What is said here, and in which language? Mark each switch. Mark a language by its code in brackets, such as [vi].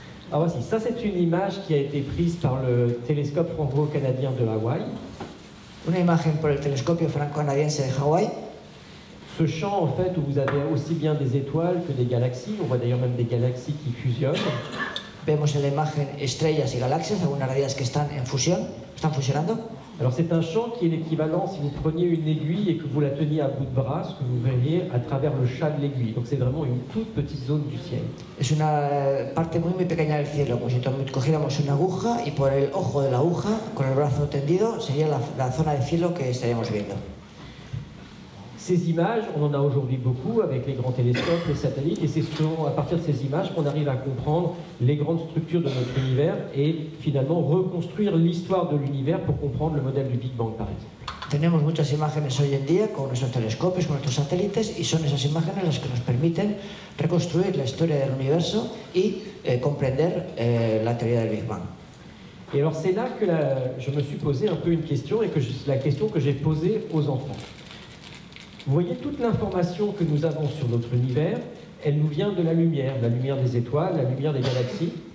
[fr] Alors voici, ça c'est une image qui a été prise par le télescope franco-canadien de Hawaï. [es] Una imagen por el telescopio franco-canadiense de Hawái. [fr] Ce champ en fait où vous avez aussi bien des étoiles que des galaxies, on voit d'ailleurs même des galaxies qui fusionnent. [es] Vemos en la imagen estrellas y galaxias, algunas de ellas que están en fusión, están fusionando. [fr] Alors c'est un champ qui est l'équivalent, si vous preniez une aiguille et que vous la teniez à bout de bras, ce que vous verriez à travers le chat de l'aiguille. Donc c'est vraiment une toute petite zone du ciel. [es] Es una parte muy pequeña del cielo, como si cogiéramos una aguja y por el ojo de la aguja, con el brazo tendido, sería la zona de cielo que estaríamos viendo. [fr] Ces images, on en a aujourd'hui beaucoup avec les grands télescopes, les satellites, et c'est à partir de ces images qu'on arrive à comprendre les grandes structures de notre univers et finalement reconstruire l'histoire de l'univers pour comprendre le modèle du Big Bang, par exemple. [es] Tenemos muchas imágenes hoy en día con nuestros telescopios, con nuestros satélites, y son esas imágenes las que nos permiten reconstruir la historia del universo y comprender la teoría del Big Bang. [fr] Et alors c'est là que je me suis posé un peu une question, et la question que j'ai posée aux enfants. Vous voyez, toute l'information que nous avons sur notre univers, elle nous vient de la lumière des étoiles, la lumière des galaxies.